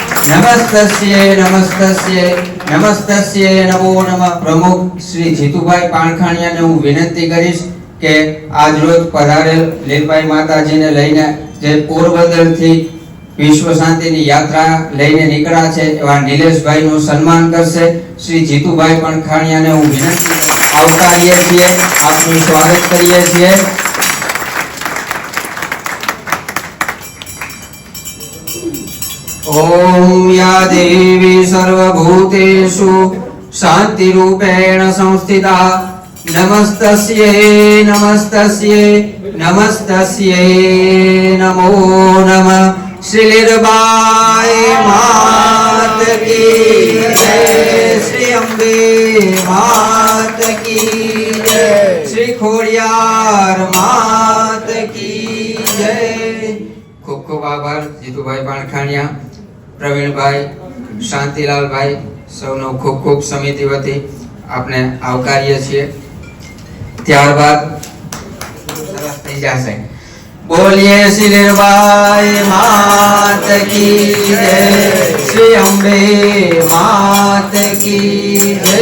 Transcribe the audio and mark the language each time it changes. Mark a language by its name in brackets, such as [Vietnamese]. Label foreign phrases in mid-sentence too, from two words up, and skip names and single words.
[Sanskrit] नमस्तस्ये नमो नमः [Gujarati] પ્રમુખ શ્રી જીતુભાઈ પાણખાણિયાને હું વિનંતી કરીશ કે આજ રોજ પધારેલ લીરબાઈ માતાજીને લઈને જે પોરબંદર થી વિશ્વ શાંતિની યાત્રા લઈને નીકળ્યા છે એવા નિલેશભાઈ નું સન્માન કરશે શ્રી જીતુભાઈ પાણખાણિયાને હું વિનંતી આવકારીએ છીએ આપનું સ્વાગત કરીએ છીએ [Sanskrit] ओम या देवी सर्वभूतेषु शान्तिरूपेण संस्थिता नमस्तस्यै नमस्तस्यै नमस्तस्यै नमो [Hindi] नमः श्री लीरबाई मात की जय श्री अम्बे मात की जय श्री खोड़ियार मात की जय [Gujarati] ખૂબ ખૂબ આભાર [Hindi] जीतुभाई पाणखाणिया પ્રવીણભાઈ શાંતિલાલભાઈ [Gujarati] સૌનો ખૂબ ખૂબ સમિતિ વતી આપણે આવકારીએ છીએ. ત્યારબાદ સરસ થઈ જશે. બોલીએ શ્રી લીરબાઈ [Hindi] मात की जय, [Gujarati] શ્રી અંબે [Hindi] मात की जय.